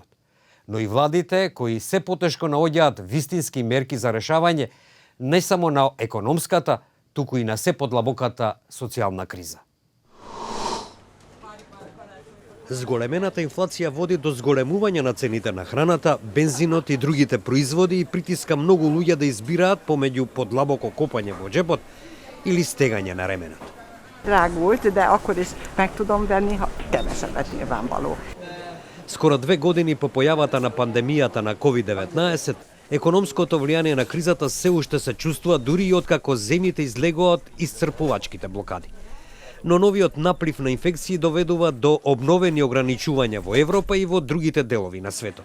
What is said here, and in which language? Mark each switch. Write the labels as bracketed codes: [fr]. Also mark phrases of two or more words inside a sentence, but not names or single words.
[mk] Но и владите, кои се потешко наоѓаат вистински мерки за решавање не само на економската, туку и на се подлабоката социјална криза. Зголемената инфлација води до зголемување на цените на храната, бензинот и другите производи и притиска многу луѓе да избираат помеѓу подлабоко копање во џепот или стегање на ременот. [hu] Drágult, de akkor is meg tudom venni, ha kevesebbet nyilvánvaló. [mk] Скоро 2 години по појавата на пандемијата на COVID-19, економското влијание на кризата се уште се чувствува дури и откако земјите излегуваат исцрпувачките блокади. Но новиот наплив на инфекции доведува до обновени ограничувања во Европа и во другите делови на светот.